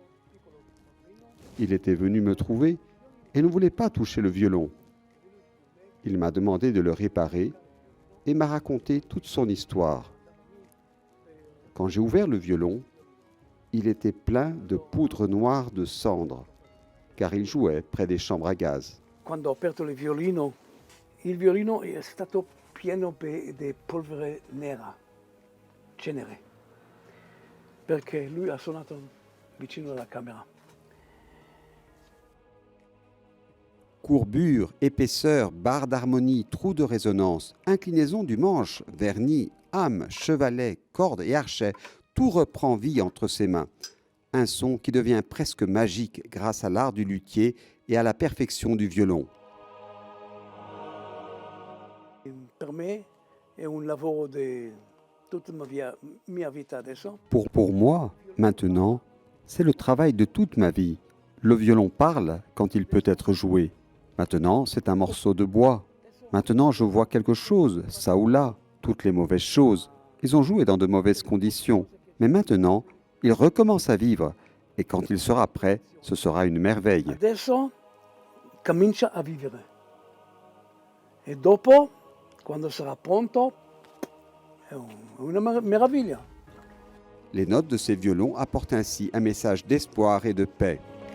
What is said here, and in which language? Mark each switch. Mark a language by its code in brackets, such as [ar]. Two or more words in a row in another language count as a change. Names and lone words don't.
[fr] Il était venu me trouver et ne voulait pas toucher le violon. Il m'a demandé de le réparer et m'a raconté toute son histoire. Quand j'ai ouvert le violon, il était plein de poudre noire de cendre, car il jouait près des chambres à gaz. [it] Quando ho aperto il violino è stato pieno di polvere nera, cenere, perché lui ha suonato vicino alla camera. [fr] Courbure, épaisseur, barre d'harmonie, trou de résonance, inclinaison du manche, vernis, âme, chevalet, corde et archet, tout reprend vie entre ses mains. Un son qui devient presque magique grâce à l'art du luthier et à la perfection du violon. [it] Per me è un lavoro di tutta mia vita adesso. [fr] Pour moi, maintenant, c'est le travail de toute ma vie. Le violon parle quand il peut être joué. Maintenant, c'est un morceau de bois. Maintenant, je vois quelque chose, ça ou là, toutes les mauvaises choses. Ils ont joué dans de mauvaises conditions. Mais maintenant, il recommence à vivre. Et quand il sera prêt, ce sera une merveille. [it] Adesso comincia a vivere. E dopo, quando sarà pronto, è una meraviglia. [fr] Les notes de ces violons apportent ainsi un message d'espoir et de paix.